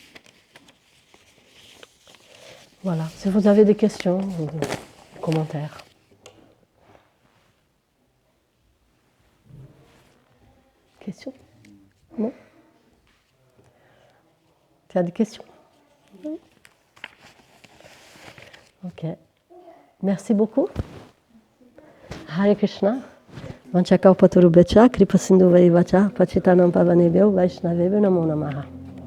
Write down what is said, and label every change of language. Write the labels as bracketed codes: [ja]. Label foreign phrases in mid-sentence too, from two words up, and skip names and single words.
[fr] Voilà, si vous avez des questions ou des commentaires. Questions? Non? Tu as des questions? Ok. Merci beaucoup. [sa] हरे कृष्ण. वाञ्छाकल्पतरुभ्यश्च, कृपासिन्धुभ्य एव च, पतितानां पावनेभ्यो, वैष्णवेभ्यो नमो नमः.